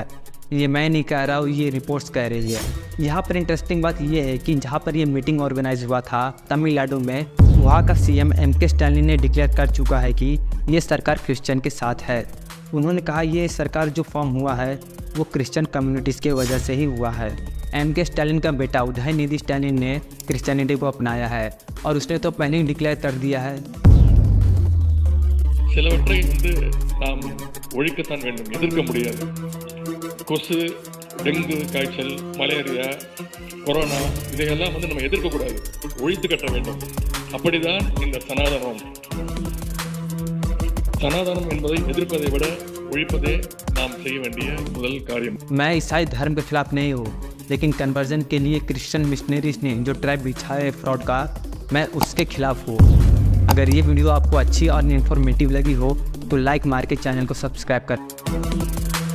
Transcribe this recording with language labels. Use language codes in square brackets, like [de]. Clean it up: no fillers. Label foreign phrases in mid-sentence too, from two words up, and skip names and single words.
[hi] ये मैं नहीं कह रहा हूँ, ये रिपोर्ट्स कह रही है। यहाँ पर इंटरेस्टिंग बात यह है कि जहाँ पर ये [en] meeting organize [hi] हुआ था तमिलनाडु में, वहाँ का सीएम एमके स्टैलिन ने डिक्लेयर कर चुका है कि ये सरकार क्रिश्चियन के साथ है। उन्होंने कहा ये सरकार जो फॉर्म हुआ है वो [en] Christian communities [hi] की वजह से ही हुआ है। एमके स्टैलिन का बेटा उदयनिधि स्टैलिन ने क्रिश्चियनिटी को अपनाया है और उसने तो पहले ही डिक्लेयर कर दिया है। [ta] சிலவற்றை நாம் ஒழிக்கத்தான் வேண்டும், எதிர்க்க முடியாது. கொசு, டெங்கு காய்ச்சல், மலேரியா, கொரோனா இதையெல்லாம் நம்ம எதிர்க்கக்கூடாது, ஒழித்து கட்ட வேண்டும். அப்படிதான் இந்த சனாதனம். சனாதனம் என்பதை எதிர்ப்பதை விட ஒழிப்பதே நாம் செய்ய வேண்டிய முதல் காரியம். [hi] मैं ईसाई धर्म के खिलाफ नहीं हूँ, लेकिन कन्वर्जन के लिए [en] Christian missionaries [hi] ने जो ट्रैप बिछाया है फ्रॉड का, मैं उसके खिलाफ हूँ। अगर ये वीडियो आपको अच्छी और इन्फॉर्मेटिव लगी हो तो लाइक मार के चैनल को सब्सक्राइब कर।